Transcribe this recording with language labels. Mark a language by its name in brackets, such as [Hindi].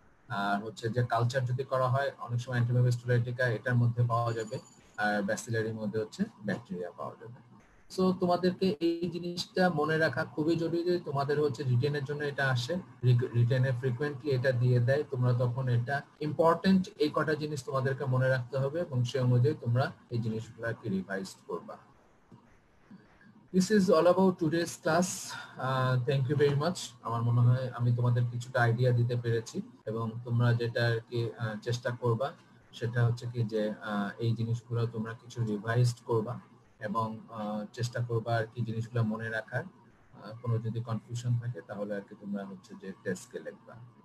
[Bangla] আর হচ্ছে যে কালচার যদি করা হয় অনেক সময় অ্যান্টিবায়োটিক স্টুলাইটিকা এটার মধ্যে পাওয়া যাবে, আর ব্যাসিলারির মধ্যে হচ্ছে ব্যাকটেরিয়া পাওয়া যাবে। সো তোমাদেরকে এই জিনিসটা মনে রাখা খুবই জরুরি। তোমাদের হচ্ছে রিটেনের জন্য এটা আসে, রিটেনে ফ্রিকোয়েন্টলি এটা দিয়ে দেয়, তোমরা তখন এটা ইম্পর্টেন্ট এই কটা জিনিস তোমাদেরকে মনে রাখতে হবে এবং সে অনুযায়ী তোমরা এই জিনিসগুলোকে রিভাইজ করবা। [English] This is all about today's class. Thank you very much. [Bangla] আমার মনে হয় আমি তোমাদের কিছুটা আইডিয়া দিতে পেরেছি, এবং তোমরা যেটা আর কি চেষ্টা করবা সেটা হচ্ছে কি যে এই জিনিসগুলো তোমরা কিছু রিভাইজড করবা এবং চেষ্টা করবা আর কি জিনিসগুলো মনে রাখার। কোনো যদি কনফিউশন থাকে তাহলে আর কি তোমরা হচ্ছে যে টেস্টকে লিখবা।